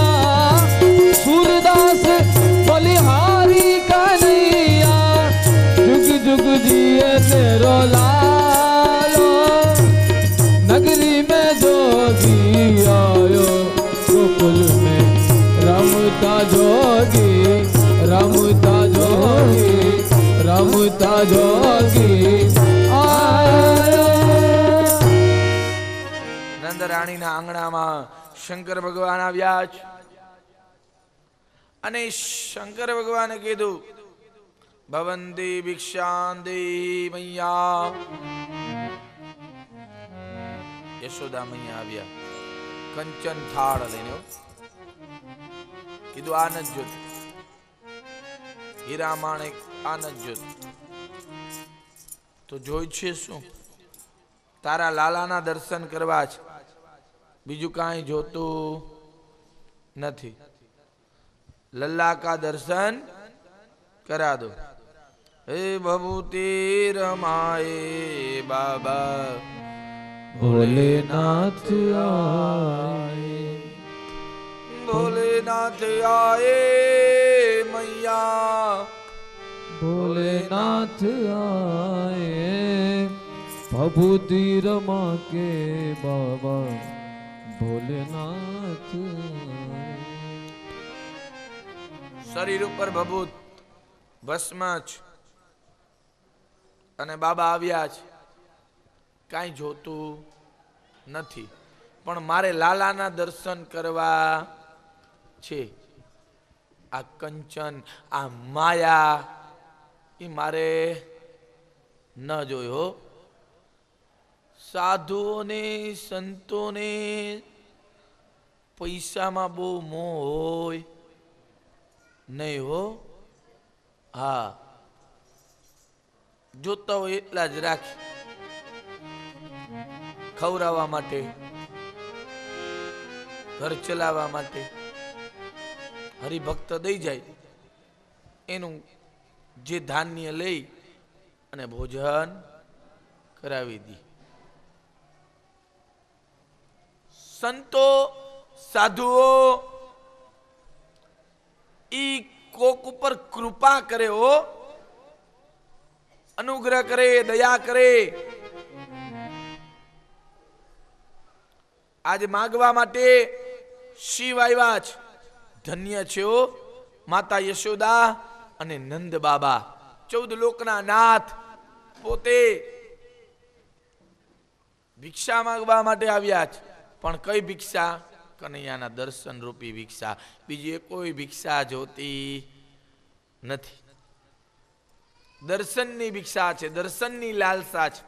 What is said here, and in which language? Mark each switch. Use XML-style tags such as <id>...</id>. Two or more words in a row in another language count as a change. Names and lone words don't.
<hi>सूरदास बलिहारी कन्हैया जुग जुग जिए तेरो लालो नगरी में जोगी आयो गोकुल में रमता जोगी रमता जोगी रमता जोगी आयो।</hi> <gu>નંદરાણીના આંગણામાં શંકર ભગવાન આવ્યા છે અને શંકર ભગવાને કીધું</gu> <sa>भवंती भिक्षां देही</sa> <gu>મૈયા। યશોદા મૈયા આવ્યા કંચન થાળ લઈને કીધું આ નથી જોતું હીરા માણેક આ નથી જોતું તો જોઈ છે શું તારા લાલાના દર્શન કરવા છે બીજું કાંઈ જોતું નથી</gu> <hi>लल्ला का दर्शन करा दो। हे भभूति रमाए बाबा भोलेनाथ आए भोलेनाथ आए मैया भोलेनाथ आए भभूति रमा के बाबा भोलेनाथ शरीर पर भभूत भस्म</hi> <gu>અને બાબા આવ્યા છે કાંઈ જોતું નથી પણ મારે લાલાના દર્શન કરવા છે। આ કંચન આ માયા એ મારે ન જોયો। સાધુઓને સંતોને પૈસામાં બહુ મોહ હોય</gu> <hi>नहीं हो हाँ</hi> <gu>જોતા હોય એટલા જ રાખી ખવડાવવા માટે ઘર ચલાવવા માટે હરિભક્ત દઈ જાય એનું જે ધાન્ય લઈ અને ભોજન કરાવી દી। સંતો સાધુઓ ઈ કોક ઊપર કૃપા કરે હો અનુગ્રહ કરે દયા કરે। આજ માગવા માટે શિવ આવ્યા છે ધન્ય છે હો માતા યશોદા અને નંદ બાબા 14 લોકના નાથ પોતે ભિક્ષા માંગવા માટે આવ્યા છે, પણ કઈ ભિક્ષા? કનૈયાના દર્શન રૂપી ભિક્ષા. બીજી કોઈ ભિક્ષા જોતી નથી. દર્શનની ભિક્ષા છે, દર્શનની લાલસા છે.</gu>